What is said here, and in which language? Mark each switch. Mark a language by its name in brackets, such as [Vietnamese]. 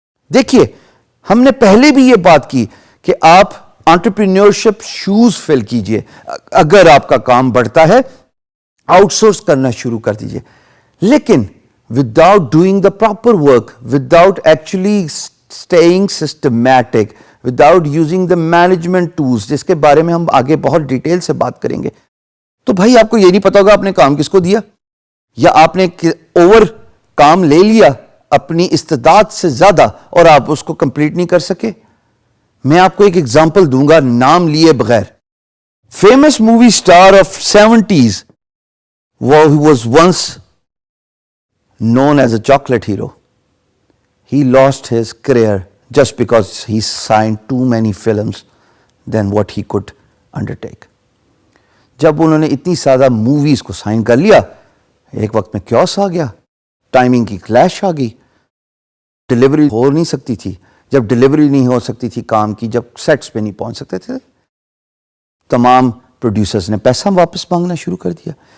[Urdu] دیکھیے ہم نے پہلے بھی یہ بات کی کہ آپ انٹرپرینیورشپ شوز فل کیجئے, اگر آپ کا کام بڑھتا ہے آؤٹ سورس کرنا شروع کر دیجئے, لیکن [English] without doing the proper work, without actually staying systematic, without using the management tools, [Urdu] جس کے بارے میں ہم آگے بہت ڈیٹیل سے بات کریں گے, تو بھائی آپ کو یہ نہیں پتا ہوگا آپ نے کام کس کو دیا, یا آپ نے اوور کام لے لیا اپنی استعداد سے زیادہ اور آپ اس کو کمپلیٹ نہیں کر سکے. میں آپ کو ایک ایگزامپل دوں گا نام لیے بغیر. [English] Famous movie star of 70s who was once known as a chocolate hero. He lost his career just because he signed too many films than what he could undertake. [Urdu] جب انہوں نے اتنی زیادہ موویز کو سائن کر لیا, ایک وقت میں کیوس آ گیا, ٹائمنگ کی کلیش آ گئی, ڈیلیوری ہو نہیں سکتی تھی. جب ڈیلیوری نہیں ہو سکتی تھی کام کی, جب سیٹس پہ نہیں پہنچ سکتے تھے, تمام پروڈیوسرز نے پیسہ واپس مانگنا شروع کر دیا.